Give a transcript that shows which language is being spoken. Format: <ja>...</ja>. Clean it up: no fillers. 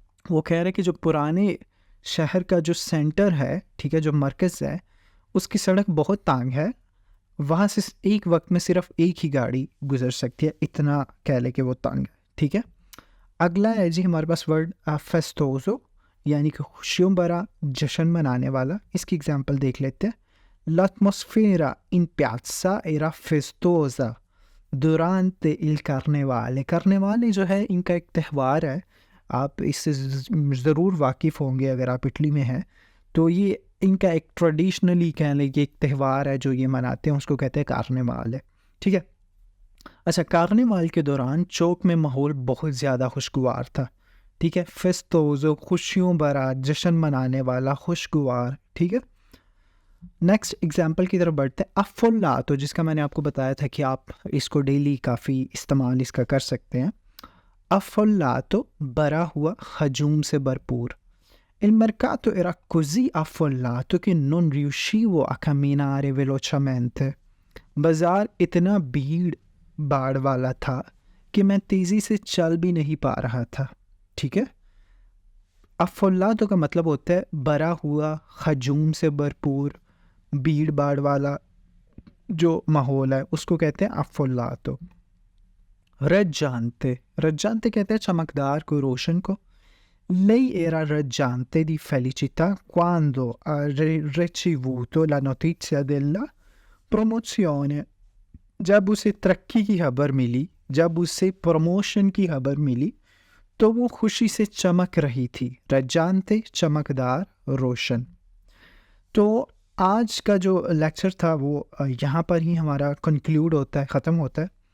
<hi>वो कह रहे हैं कि जो पुराने शहर का जो सेंटर है, ठीक है, जो मरकज़ है, उसकी सड़क बहुत तंग है, वहाँ से एक वक्त में सिर्फ एक ही गाड़ी गुजर सकती है, इतना कह ले कि वो तंग है, ठीक है। अगला है जी हमारे पास वर्ड फेस्टोज़ो, यानी कि खुशियों भरा, जश्न मनाने वाला। इसकी एग्जांपल देख लेते हैं,</hi> <it>L'atmosfera in piazza era festosa durante il carnevale।</it> <hi>carnevale जो है इनका एक त्यौहार है, आप इससे ज़रूर वाकिफ़ होंगे अगर आप इटली में हैं, तो ये इनका एक ट्रेडिशनली कह लें कि एक त्यौहार है जो ये मनाते हैं, उसको कहते हैं कार्निवाल है, ठीक है। अच्छा, कार्निवाल के दौरान चौक में माहौल बहुत ज़्यादा खुशगवार था, ठीक है। फेस्टोज़ो खुशियों भरा, जश्न मनाने वाला, खुशगवार, ठीक है। नेक्स्ट एग्जाम्पल की तरफ बढ़ते हैं। अफ़ुल्ला, तो जिसका मैंने आपको बताया था कि आप इसको डेली काफ़ी इस्तेमाल इसका कर सकते हैं। अफ़ुल्ला तो बरा हुआ, हजूम से भरपूर।</hi> <it>Il mercato era così affollato che non riuscivo a camminare velocemente.</it> <hi>बाजार इतना भीड़ भाड़ वाला था कि मैं तेज़ी से चल भी नहीं पा रहा था। ठीक है, अफ़ुल्लातो का मतलब होता है भरा हुआ, हजूम से भरपूर, भीड़ भाड़ वाला जो माहौल है उसको कहते हैं अफ़ुल्लातो। रज्जांते, रज्जांते कहते हैं चमकदार को, रोशन को।</hi> <it>Lei era raggiante di felicità quando ha ricevuto la notizia della promozione.</it> <hi>जब उसे तरक्की की खबर मिली, जब उसे प्रमोशन की खबर मिली, तो वो खुशी से चमक रही थी। रज्जांते चमकदार, रोशन। तो आज का जो लेक्चर था वो यहाँ पर ही हमारा कंक्लूड होता है, ख़त्म होता है।</hi>